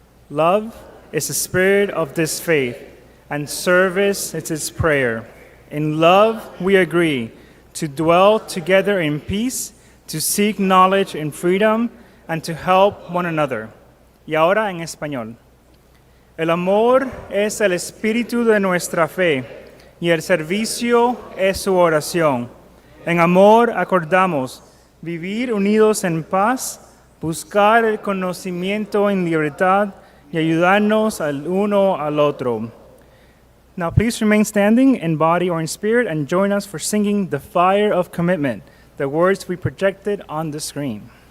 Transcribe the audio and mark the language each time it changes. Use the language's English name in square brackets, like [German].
[English] Love is the spirit of this faith, and service is its prayer. In love we agree to dwell together in peace, to seek knowledge in freedom, and to help one another. [Spanish] Y ahora en español. El amor es el espíritu de nuestra fe, y el servicio es su oración. En amor acordamos vivir unidos en paz, buscar el conocimiento en libertad y ayudarnos al uno al otro. [English] Now please remain standing in body or in spirit and join us for singing The Fire of Commitment, the words we projected on the screen.